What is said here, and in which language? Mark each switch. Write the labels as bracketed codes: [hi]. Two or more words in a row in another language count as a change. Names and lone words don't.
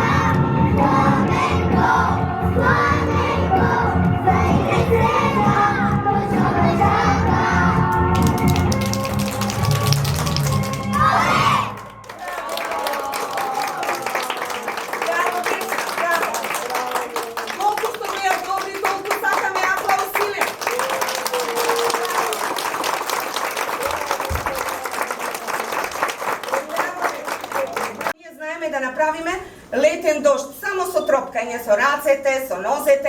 [mk] Flamenco, flamenco, zaigre svega, do slova žaka. Bravo, deca, bravo. Колку што беа добри, толку сакаме аплауз силен. Ние знаеме да направиме летен дожд, само со тропкање, со рацете, со нозете.